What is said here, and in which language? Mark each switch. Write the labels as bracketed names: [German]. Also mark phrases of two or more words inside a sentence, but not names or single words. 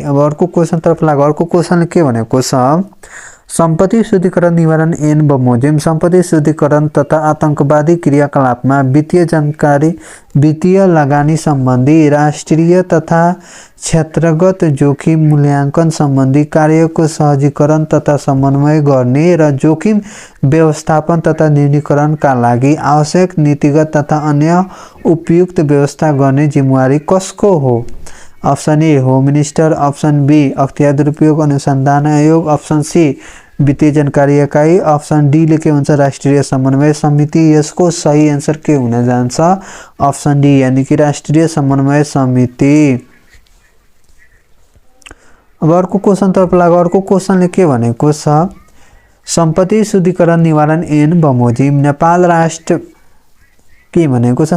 [Nepali] अब अर्को क्वेशन तर्फ लागौ। अर्को क्वेशनले के भनेको छ? संपत्ति शुद्धिकरण निवारण ऐन बमोजिम संपत्ति शुद्धिकरण तथा आतंकवादी क्रियाकलापमा वित्तीय लगानी सम्बन्धी राष्ट्रिय तथा क्षेत्रगत जोखिम मूल्याङ्कन सम्बन्धी कार्यको सहजीकरण तथा समन्वय गर्ने र जोखिम व्यवस्थापन तथा न्यूनीकरणका लागि आवश्यक नीतिगत तथा अन्य उपयुक्त व्यवस्था गर्ने जिम्मेवारी कसको हो? [English] option A home minister, option B [Nepali] अख्तियार दुरुपयोग अनुसन्धान आयोग, [English] option C [Nepali] वित्तीय जानकारी इकाई, [English] option D [Nepali] लेके हुन्छ राष्ट्रिय समन्वय समिति। यसको सही आन्सर के हुन जान्छ? [English] option D [Hindi] यानी कि [Nepali] राष्ट्रिय समन्वय समिति। अब अर्को क्वेशन तर्फ लागौ। अर्को क्वेशनले के भनेको छ? संपत्ति शुद्धिकरण निवारण ऐन बमोजिम नेपाल राष्ट्र के भनेको छ?